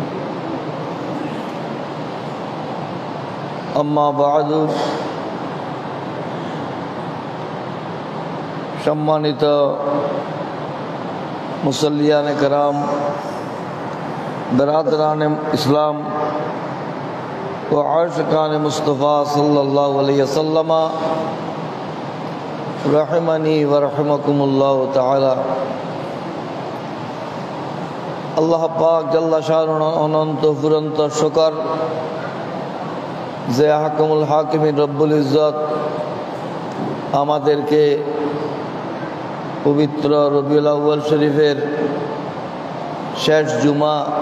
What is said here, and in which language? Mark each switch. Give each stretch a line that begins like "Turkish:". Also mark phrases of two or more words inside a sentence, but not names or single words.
Arabic: أما بعد
Urdu: সম্মানিত মুসল্লিয়ানে کرام برادران اسلام و عاشقان مصطفیٰ
Arabic: صلی اللہ علیہ وسلم رحمنی و رحمکم اللہ تعالی
Bangla: আল্লাহ পাক
Arabic: جل شانه
Bangla: অনন্ত ফুরন্ত শুকর যে
Arabic: حاكم الحاكمين رب العزة
Bangla: আমাদেরকে পবিত্র রবিউল আউয়াল শরীফের শেষ জুমা